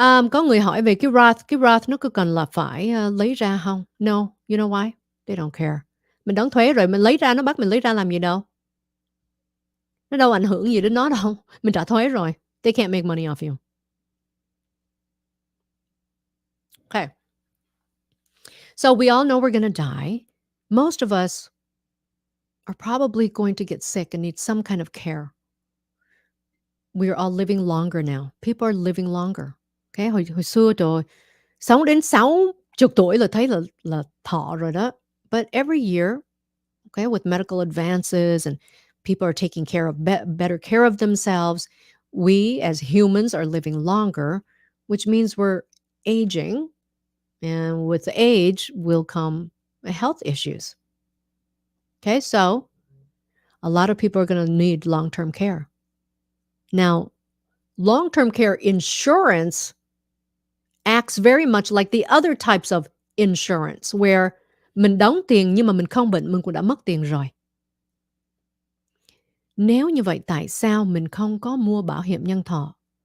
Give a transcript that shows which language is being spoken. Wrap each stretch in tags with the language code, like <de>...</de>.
<vi>Có người hỏi về cái Roth nó có cần là phải, lấy ra không?</vi> <en>No, you know why? They don't care.</en> <vi>Mình đóng thuế rồi, mình lấy ra nó bắt mình lấy ra làm gì đâu. Nó đâu ảnh hưởng gì đến nó đâu. Mình trả thuế rồi.</vi> <en>They can't make money off you. Okay. So we all know we're gonna die. Most of us are probably going to get sick and need some kind of care. We are all living longer now. People are living longer.</en> <vi>Okay, hồi xưa trời ơi, sống đến 60 tuổi là thấy là thọ rồi đó.</vi> <en>But every year, okay, with medical advances and people are taking care of better care of themselves, we as humans are living longer, which means we're aging, and with age will come health issues. Okay, so a lot of people are going to need long-term care. Now, long-term care insurance acts very much like the other types of insurance where</en> <vi>mình đóng tiền nhưng mà mình không bệnh, mình cũng đã mất tiền rồi. Nếu như vậy tại sao mình không có mua bảo hiểm nhân thọ?</vi>